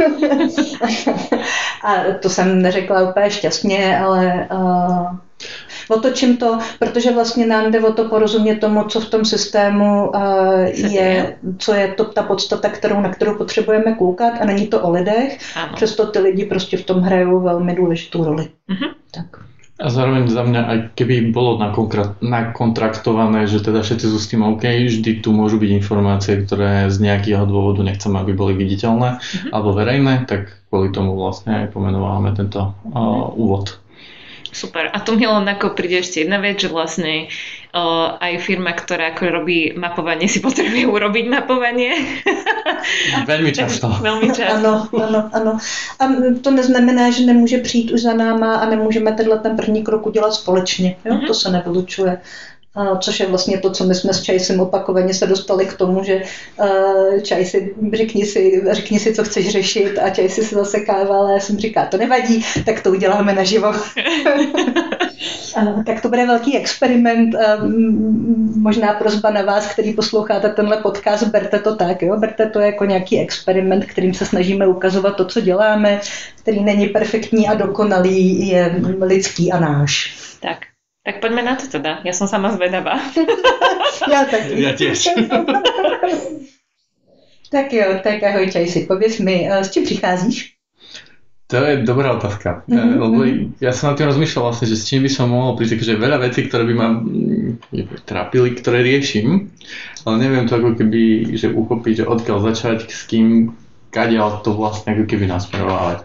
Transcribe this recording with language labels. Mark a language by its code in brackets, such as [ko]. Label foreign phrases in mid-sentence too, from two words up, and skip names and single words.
[cs] A to jsem neřekla úplně šťastně, ale otočím to, protože vlastně nám jde o to porozumět tomu, co v tom systému je, co je to ta podstata, na kterou potřebujeme koukat a není to o lidech, přesto ty lidi prostě v tom hrajou velmi důležitou roli. Tak. [sk] A zároveň za mňa, aj keby bolo nakontraktované, že teda všetci sú s tým OK, vždy tu môžu byť informácie, ktoré z nejakého dôvodu nechceme, aby boli viditeľné alebo verejné, tak kvôli tomu vlastne aj pomenovávame tento úvod. Super. A tu mi len ako príde ešte jedna vec, že vlastne aj firma, ktorá ako robí mapovanie, si potrebuje urobiť mapovanie. Veľmi často. Veľmi často. [cs] Ano. A to neznamená, že nemůže přijít už za náma a nemůžeme ten první krok udělat společně. Jo? To se nevylučuje. Což je vlastně to, co my jsme s Čajsem opakovaně se dostali k tomu, že Čajsi, řekni si, co chceš řešit a Čajsi se zasekával a já jsem říkala, to nevadí, tak to uděláme naživo. Tak to bude velký experiment, možná prosba na vás, který posloucháte tenhle podcast, berte to tak, jo? Berte to jako nějaký experiment, kterým se snažíme ukazovat to, co děláme, který není perfektní a dokonalý, je lidský a náš. [sk] Tak poďme na to teda. Ja som sama zvedavá. [cs] Ja taky. [sk] Ja tiež. [cs] Tak jo, tak ahoj Čajsi, pověz mi, s čím přicházíš? [sk] To je dobrá otázka, lebo ja som nad tým rozmýšľal vlastne, že s čím by som mohol prísť, že veľa vecí, ktoré by ma trápili, ktoré riešim, ale neviem to ako keby, že uchopiť, že odkiaľ začať, s kým, kadiaľ to vlastne ako keby nasmerovať.